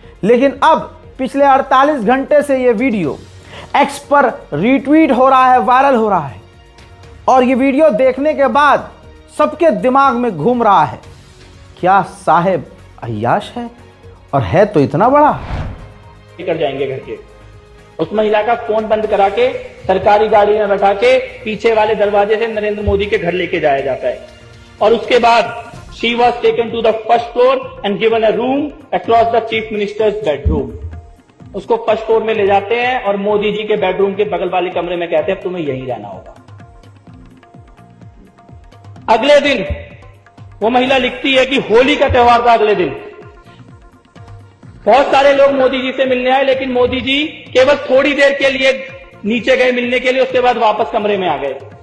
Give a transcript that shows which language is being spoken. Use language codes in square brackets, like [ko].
[hi] लेकिन अब पिछले 48 घंटे से यह वीडियो एक्स पर रीट्वीट हो रहा है, वायरल हो रहा है, और ये वीडियो देखने के बाद सबके दिमाग में घूम रहा है, क्या साहेब अय्याश है? और है तो इतना बड़ा। कर जाएंगे घर के, उस महिला का फोन बंद करा के सरकारी गाड़ी में बैठा के पीछे वाले दरवाजे से नरेंद्र मोदी के घर लेके जाया जाता है। और उसके बाद [en] she was taken to the first floor and given a room across the chief minister's bedroom. [hi] उसको फर्स्ट फ्लोर में ले जाते हैं और मोदी जी के बेडरूम के बगल वाले कमरे में कहते हैं तुम्हें यहीं रहना होगा। अगले दिन वो महिला लिखती है कि होली का त्योहार था। अगले दिन बहुत सारे लोग मोदी जी से मिलने आए, लेकिन मोदी जी केवल थोड़ी देर के लिए नीचे गए मिलने के लिए, उसके बाद वापस कमरे में आ गए।